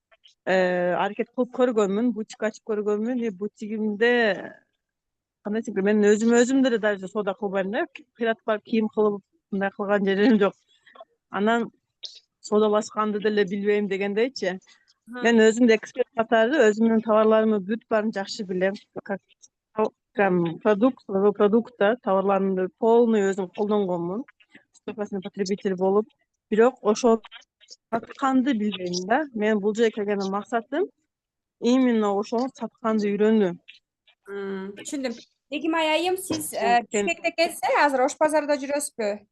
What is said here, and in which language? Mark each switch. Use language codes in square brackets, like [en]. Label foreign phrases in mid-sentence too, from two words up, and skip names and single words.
[ky] аракет кылып көргөнмүн, бутик ачып көргөнмүн. Бутигимде кандай десем, мен өзүм деле даже соода кылбайм да. Кыйратып барып кийим кылып мындай кылган жерим жок. Анан соодалашканды деле билбейм дегендейчи. Мен өзүм да эксперт катары өзүмдүн товарларымды бүт баарын жакшы билем. [ru] Как прям продукта [ky] товарларымды полный өзүм колдонгонмун. [ru] Стопроцентный потребитель [ky] болуп, бирок ошол сатканды билбейм да. Мен бул жерге келгендин максатым именно ошол сатканды үйрөнүү. Түшүндүм. Бегимай айым, сиз Бишкекте экенсиз, азыр Ош базарда жүрөсүзбү?